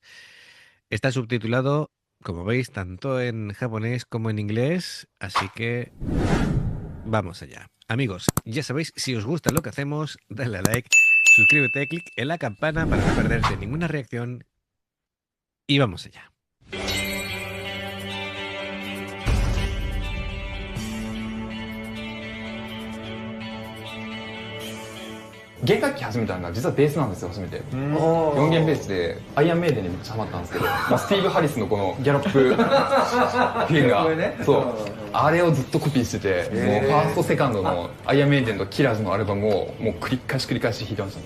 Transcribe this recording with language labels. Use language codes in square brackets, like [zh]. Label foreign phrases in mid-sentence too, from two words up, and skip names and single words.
[es] Está subtitulado, como veis, tanto en japonés como en inglés, así que vamos allá. Amigos, ya sabéis, si os gusta lo que hacemos, dale a like, suscríbete, clic en la campana para no perderte ninguna reacción y vamos allá. [ja] 弦楽器始めたのが実はベースなんですよ、初めて。4弦ベースでアイアンメイデンにめっちゃハマったんですけど、スティーブ・ハリスのこのギャロップ弦が、そうあれをずっとコピーしてて、もうファーストセカンドのアイアンメイデンとキラーズのアルバムをもう繰り返し弾いてましたね。